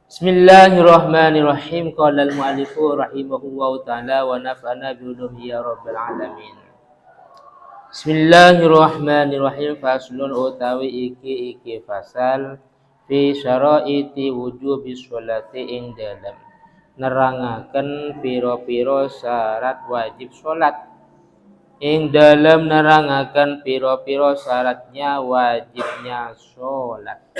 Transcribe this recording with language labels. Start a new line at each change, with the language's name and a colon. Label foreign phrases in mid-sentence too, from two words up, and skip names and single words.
Arabic: بسم الله الرحمن الرحيم. قال المؤلف رحمه الله تعالى ونفعنا بعلومه يا رب العالمين. بسم الله الرحمن الرحيم.
Javanese: Faslun utawi iki fasal
Arabic: في شرائط وجوب الصلاة
Javanese: ing dalem nerangaken pira-pira syarat wajib salat. Ing dalem nerangaken pira-pira syaratnya wajibnya salat.